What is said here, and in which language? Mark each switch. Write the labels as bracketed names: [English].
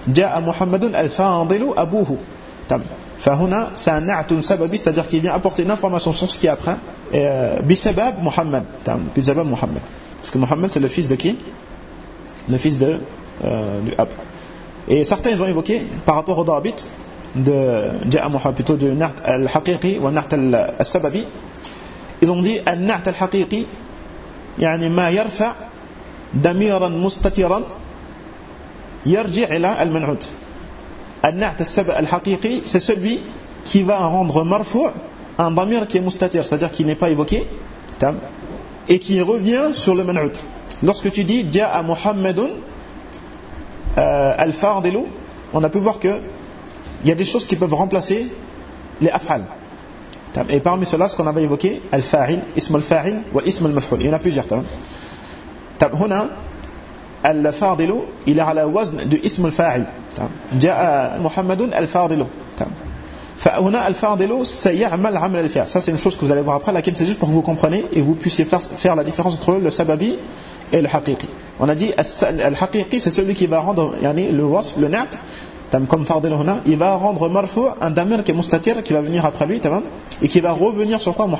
[Arabic] Ja'a Muhammadun al-fa'andilu abuhu. [French] Fahuna, c'est un na'atun sababi, c'est-à-dire qu'il vient apporter une information sur ce qui est après. Bisabab Muhammad, Bisabab Muhammad. Parce que Muhammad c'est le fils de qui? Le fils de du Ab. Et certains ils ont évoqué par rapport au Dabit de Ja'a Muhammad, plutôt de Na'at al-Haqiqi ou Na'at al-Sababi. Ils ont dit [Arabic] Na'at al-Haqiqi, يعني ما يرفع دميرا مستترا يرجع إلى المنعود. [French] Na'at al-Haqiqi, c'est celui qui va rendre marfou un damir qui est mustatir, c'est-à-dire qui n'est pas évoqué, et qui revient sur le man'ut. Lorsque tu dis [Arabic] Ja'a Muhammadun al-Fardilu, [French] on a pu voir que il y a des choses qui peuvent remplacer les af'al. Et parmi cela, ce qu'on avait évoqué, al-fa'il, ism al-fa'il ou ism al-maf'ul. Il y en a plusieurs. Huna, al-Fardilu, il est à la wazn de ism al-fa'il. [Arabic] Ja'a Muhammadun al-Fardilu. فهنا الفاضل سيعمل عمل الفعل. [French] Ça c'est une chose que vous allez voir après, laquelle c'est juste pour que vous compreniez et vous puissiez faire la différence entre le sababi et le haqiqi. On a dit le haqiqi, c'est celui qui va rendre le wasf, le na'at, comme fardel هنا, il va rendre marfou un damir qui est mustatir, qui va venir après lui, et qui va revenir sur quoi?